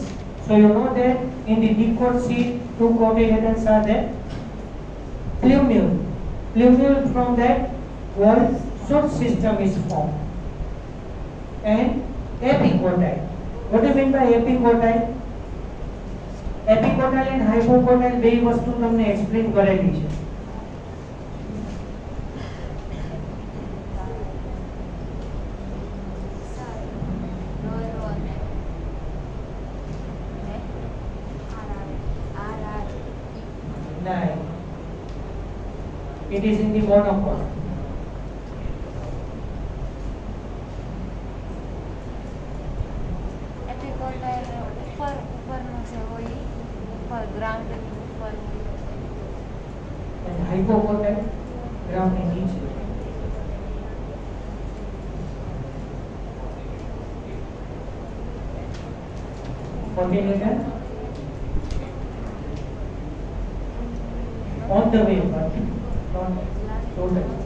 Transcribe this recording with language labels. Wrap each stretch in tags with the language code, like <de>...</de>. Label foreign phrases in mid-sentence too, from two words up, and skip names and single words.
<en>So you know that in the dicot seed two cotyledons are there. Plumule. Plumule, from that whole shoot system is formed. And epicotyle. What do you mean by epicotyle? Epicotyle and hypocotyle</en> <gu>બે વસ્તુ તમને એક્સપ્લેન કરેલી છે.</gu> <en>Nine. It is in the monocot. And hypocotyle ground</en> <gu>ની નીચે.</gu> <en>Cotyledon on the way, but not total.</en>